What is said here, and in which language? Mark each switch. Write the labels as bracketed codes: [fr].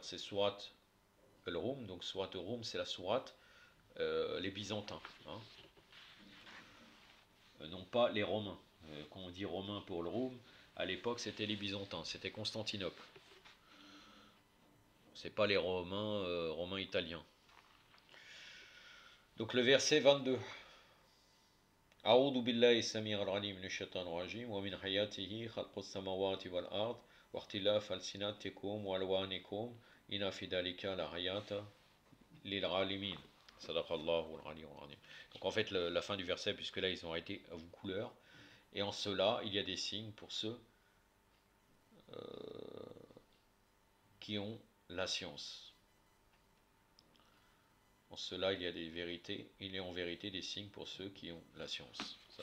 [fr] C'est Surat al-Rum, donc Surat al-Rum, c'est la sourate, les Byzantins. Non pas les Romains. Quand on dit Romain pour le Rum, à l'époque c'était les Byzantins, c'était Constantinople. C'est pas les Romains italiens. Donc le verset 22. [ar] أعوذ بالله السميع العليم من الشيطان الرجيم ومن حياته خلق السماوات والأرض واختلاف ألسنتكم وألوانكم إن في ذلك لآيات للعالمين صدق الله العلي العظيم. [fr] Donc en fait la fin du verset, puisque là ils ont arrêté à vos couleurs, et en cela il y a des signes pour ceux qui ont la science. En cela, il y a des vérités, il y a en vérité des signes pour ceux qui ont la science.